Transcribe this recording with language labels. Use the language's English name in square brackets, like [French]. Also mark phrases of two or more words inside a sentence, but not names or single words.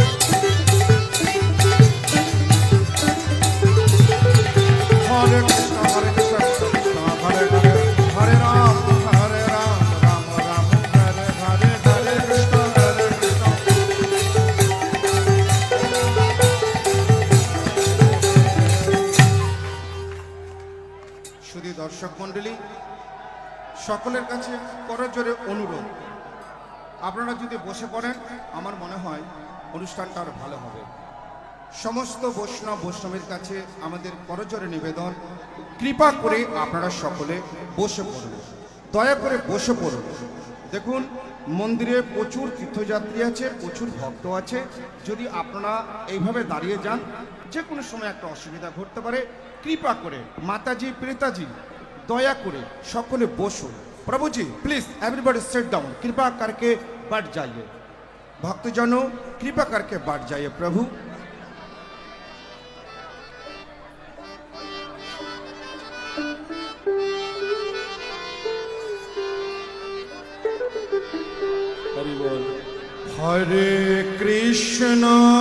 [Bangla] Hare Krishna Hare Krishna Krishna Krishna Hare Hare Hare Ram Ram Ram Hare Hare Hare Krishna Hare Krishna শুধু দর্শক মণ্ডলী সকলের কাছে করজোরে অনুরোধ আপনারা যদি বসে পড়েন আমার মনে হয় অনুষ্ঠানটা আরো ভালো হবে সমস্ত বৈষ্ণবের কাছে আমাদের করজোরে নিবেদন কৃপা করে আপনারা সকলে বসে পড়ুন দয়া করে বসে পড়ুন দেখুন মন্দিরে প্রচুর তীর্থযাত্রী আছে প্রচুর ভক্ত আছে যদি আপনারা এইভাবে দাঁড়িয়ে যান যে কোনো সময় একটা অসুবিধা ঘটতে পারে কৃপা করে মাতাজি পিতাজি দয়া করে সকলে বসো প্রভু জী [English] please everybody sit down [Hindi] कृपा करके बैठ जाइए भक्तजनों कृपा करके बैठ जाइए प्रभु हरे कृष्णा